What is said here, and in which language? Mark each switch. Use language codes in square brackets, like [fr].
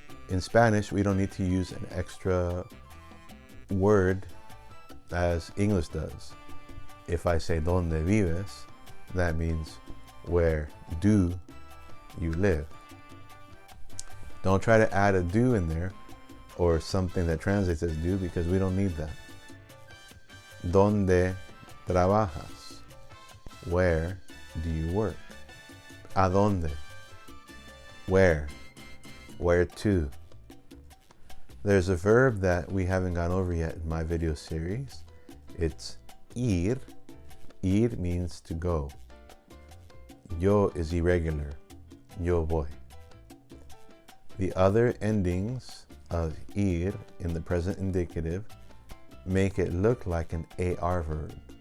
[en] In Spanish, we don't need to use an extra word as English does. If I say [es] ¿Dónde vives?, [en] that means where do you live? Don't try to add a do in there or something that translates as do, because we don't need that. [es] ¿Dónde trabajas? [en] Where do you work? [es] ¿A dónde? [en] Where? Where to? There's a verb that we haven't gone over yet in my video series. It's ir. Ir means to go. Yo is irregular. [es] Yo voy. [en] The other endings of ir in the present indicative make it look like an AR verb.